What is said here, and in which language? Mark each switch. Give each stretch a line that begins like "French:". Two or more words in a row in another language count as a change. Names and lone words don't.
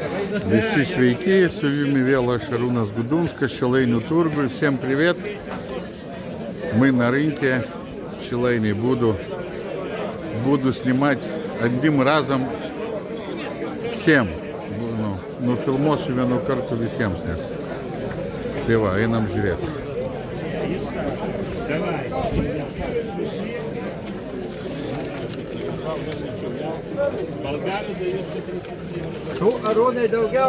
Lithuanian: Visi sveiki, su jumis vėl aš Arūnas Gudunskas, Šilainių turgui.
Russian: Всем привет! Мы на рынке в Шилайне. Буду снимать одним разом всем.
Lithuanian: Нуфilmuosiu vienu kartu visiems, nes. Tai va, einam žiūrėti. Tu, Arūnai, daugiau